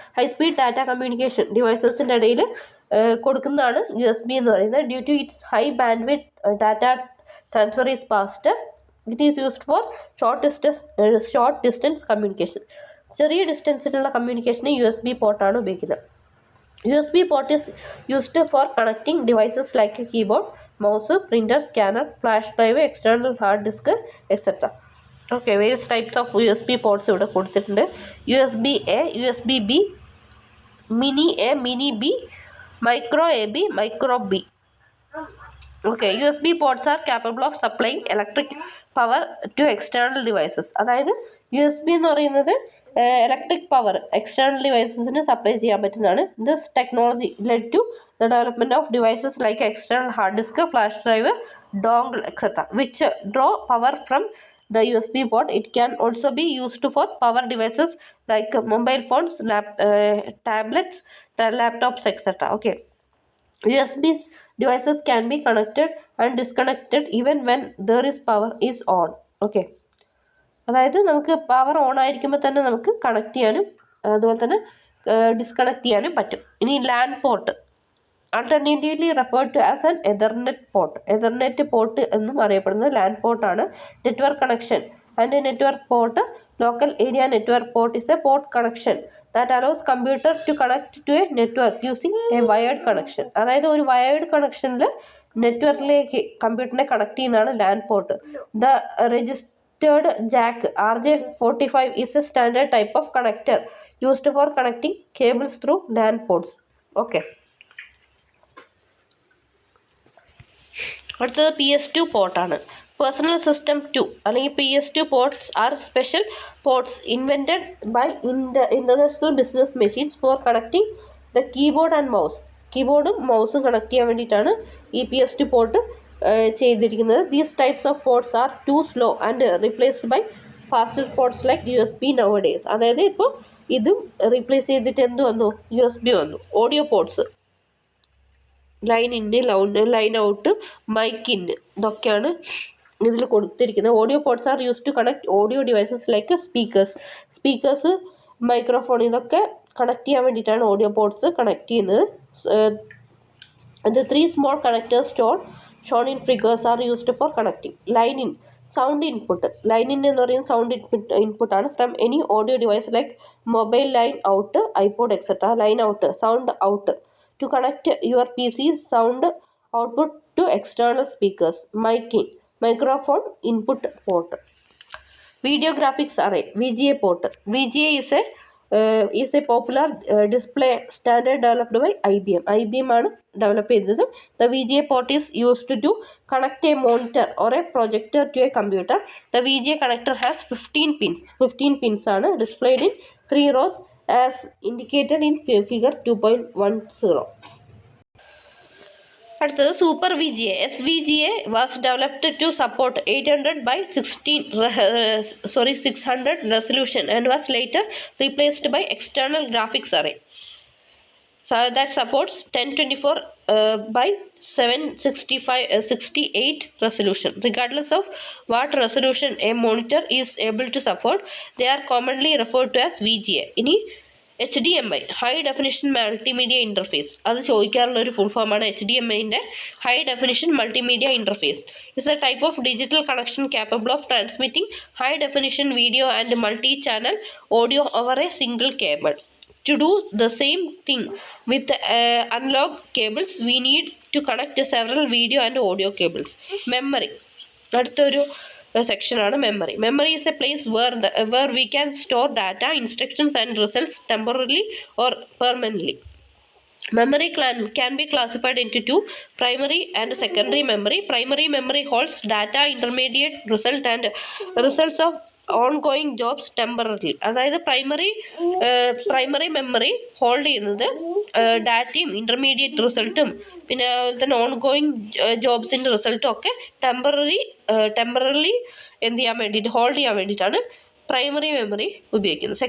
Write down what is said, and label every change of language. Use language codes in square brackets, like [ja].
[ml] High speed data communication ഡിവൈസസിൻ്റെ ഇടയിൽ കൊടുക്കുന്നതാണ് USB എന്ന് പറയുന്നത്. [en] Due to its high bandwidth data transfer is fast. It is used for short distance communication. [ml] ചെറിയ ഡിസ്റ്റൻസിലുള്ള കമ്മ്യൂണിക്കേഷന് USB പോർട്ടാണ് ഉപയോഗിക്കുന്നത്. [en] USB port is used for connecting devices like a keyboard, mouse, printer, scanner, flash drive, external hard disk, etc. Okay, various types of USB ports [ml] ഇവിടെ കൊടുത്തിട്ടുണ്ട്. [en] USB A, USB B, Mini A, Mini B, Micro AB, Micro B. Okay, USB ports are capable of supplying electric power to external devices. [ml] അതായത് USB എന്ന് പറയുന്നത് electric power external ഡിവൈസസിന് supply ചെയ്യാൻ പറ്റുന്നതാണ്. [en] This technology led to the development of devices like external hard disk, flash drive, dongle, etc. which draw power from the USB port. It can also be used for power devices like mobile phones, tablets, laptops, etc. Okay, USB devices can be connected and disconnected even when there is power is on. [ml] Okay, അതായത് നമുക്ക് power on ആയിരിക്കുമ്പോൾ തന്നെ നമുക്ക് connect ചെയ്യാനും അതുപോലെ തന്നെ disconnect ചെയ്യാനും പറ്റും. ഇനി [en] LAN port, alternatively referred to as an ethernet port. [ml] Ethernet port എന്നും അറിയപ്പെടുന്നത് LAN പോർട്ടാണ്. Network connection and network port. [en] Local area network port is a port connection that allows computer to connect to a network using a wired connection. [ml] അതായത് ഒരു wired കണക്ഷനിൽ നെറ്റ്വർക്കിലേക്ക് കമ്പ്യൂട്ടറിനെ connect ചെയ്യുന്നതാണ് LAN port. [en] The registered jack RJ45 is a standard type of connector used for connecting cables through LAN ports. Okay. [ml] അടുത്തത് PS2 പോർട്ടാണ്. [en] Personal system 2 അല്ലെങ്കിൽ PS2 ports are special ports invented by international business machines for connecting the keyboard and mouse. [ml] കീബോർഡും മൗസും connect ചെയ്യാൻ വേണ്ടിയിട്ടാണ് ഈ PS2 port ചെയ്തിരിക്കുന്നത്. [en] These types of ports are too slow and replaced by faster ports like USB nowadays. [ml] അതായത് ഇപ്പോൾ ഇതും replace ചെയ്തിട്ട് എന്ത് വന്നു? USB വന്നു. ഓഡിയോ പോർട്ട്സ് ലൈൻ ഇന്ന്, ലൈൻ ഔട്ട്, മൈക്ക് ഇന്ന്, ഇതൊക്കെയാണ് ഇതിൽ കൊടുത്തിരിക്കുന്നത്. [en] audio ports are use to connect audio devices like speakers, microphone, [ml] ഇതൊക്കെ കണക്ട് ചെയ്യാൻ വേണ്ടിയിട്ടാണ് ഓഡിയോ പോർട്ട്സ് കണക്ട് ചെയ്യുന്നത്. [en] The three small connectors shown in figures are used for connecting. Line in, sound input. Line in [ml] എന്ന് പറയുന്നത് [en] Sound input ആണ്. From any audio device like mobile, line out, iPod etcetera. Line out, sound out to connect your PC, sound output to external speakers. Mic in, microphone input port. Video graphics array, VGA port. VGA is a popular display standard developed by IBM. [ml] IBM ആണ് develop ചെയ്തത്. [en] The VGA port is used to connect a monitor or a projector to a computer. The VGA connector has 15 pins. 15 pins ആണ് displayed in 3 rows as indicated in figure 2.10. [ml] അടുത്തത് super VGA. [en] SVGA was developed to support 800 by 600 resolution and was later replaced by external graphics array that supports 1024 by 768 resolution. Regardless of what resolution a monitor is able to support, they are commonly referred to as VGA. [ml] ഇനി HDMI, high definition multimedia interface. അത് ചോദിക്കാറുള്ള ഒരു full ഫോമാണ് HDMIൻ്റെ high definition multimedia interface. [en] It's a type of digital connection capable of transmitting high definition video and multi-channel audio over a single cable. To do the same thing with analog cables, we need to connect several video and audio cables. Memory, [ml] അടുത്തൊരു സെക്ഷനാണ് memory. [en] Memory is a place where we can store data, instructions and results temporarily or permanently. Memory can be classified into two: primary and secondary memory. Primary memory holds data, intermediate result and results of ongoing jobs temporarily. [ml] അതായത് primary memory hold ചെയ്യുന്നത് ഡാറ്റയും intermediate റിസൾട്ടും പിന്നെ അതുപോലെ തന്നെ ongoing ജോബ്സിൻ്റെ റിസൾട്ടും ഒക്കെ temporary എന്ത് ചെയ്യാൻ വേണ്ടിയിട്ട്, ഹോൾഡ് ചെയ്യാൻ വേണ്ടിയിട്ടാണ് പ്രൈമറി മെമ്മറി ഉപയോഗിക്കുന്നത്.